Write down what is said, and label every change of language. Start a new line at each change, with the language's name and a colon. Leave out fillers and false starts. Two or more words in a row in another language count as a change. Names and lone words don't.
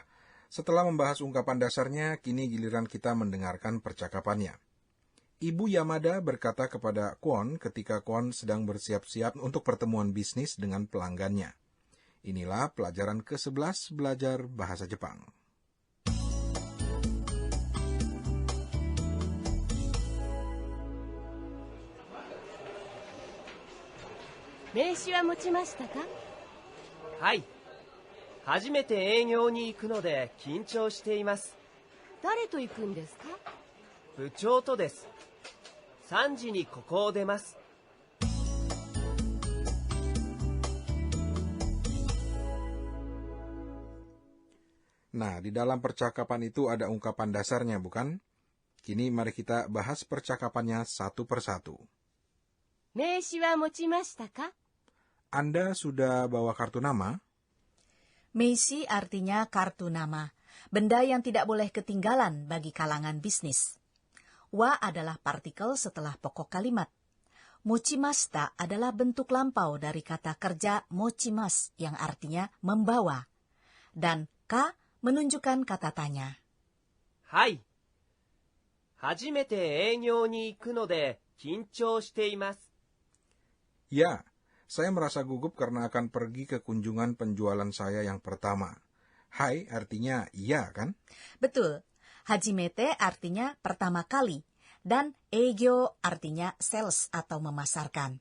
Indonesian: Setelah membahas ungkapan dasarnya, kini giliran kita mendengarkan percakapannya. Ibu Yamada berkata kepada Kwon ketika Kwon sedang bersiap-siap untuk pertemuan bisnis dengan pelanggannya. Inilah pelajaran ke-11 belajar bahasa Jepang.
Japanese: 名刺は持ちましたか? はい。初めて営業に行くので緊張しています。誰と行くんですか？部長とです。3時にここを出ます。
Indonesian: Nah, di dalam percakapan itu ada ungkapan dasarnya, bukan? Kini mari kita bahas percakapannya satu persatu.
Japanese: 名刺は持ちましたか?
Indonesian: Anda sudah bawa kartu nama? Meishi artinya kartu nama, benda yang tidak boleh ketinggalan bagi kalangan bisnis. Wa adalah partikel setelah pokok kalimat. Mochimashita adalah bentuk lampau dari kata kerja mochimas yang artinya membawa. Dan ka menunjukkan kata tanya.
Japanese: はい。初めて営業に行くので緊張しています。
Indonesian: Ya, saya merasa gugup karena akan pergi ke kunjungan penjualan saya yang pertama. Hai artinya iya, kan? Betul. Hajimete artinya pertama kali. Dan eigyo artinya sales atau memasarkan.